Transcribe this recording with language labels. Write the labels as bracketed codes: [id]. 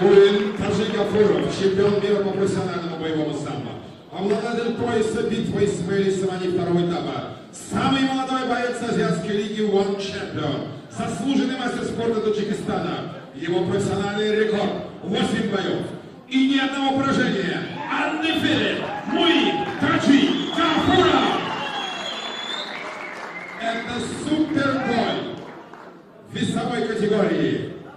[ru] Muin Taji Gafurov, чемпион мира по профессиональному боевому самбо. Обладатель пояса битвы Исмаили Самани второго этапа. Самый молодой боец Азиатской лиги One Champion. Заслуженный мастер спорта Таджикистана. Его профессиональный рекорд 8 боев. И ни одного поражения. [en] Undefeated Muin Taji Gafurov! [ru] Это супербой весовой категории